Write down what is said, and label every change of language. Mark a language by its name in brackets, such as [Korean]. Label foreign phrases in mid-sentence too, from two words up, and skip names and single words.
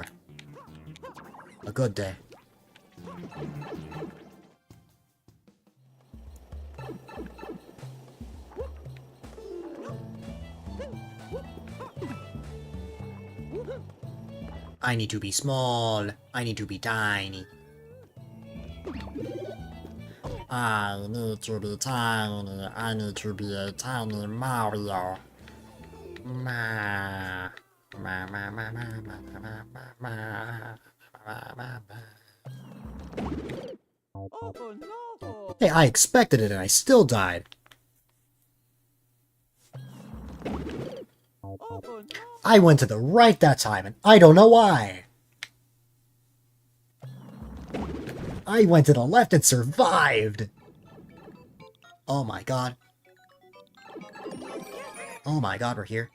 [English] A good day. I need to be small. I need to be tiny. I need to be tiny. I need to be a tiny Mario. Ma. Ma, ma, ma, ma, ma, ma, ma, ma, ma, ma. Hey, I expected it and I still died. I went to the right that time and I don't know why. I went to the left and survived! Oh my god. Oh my god, we're here.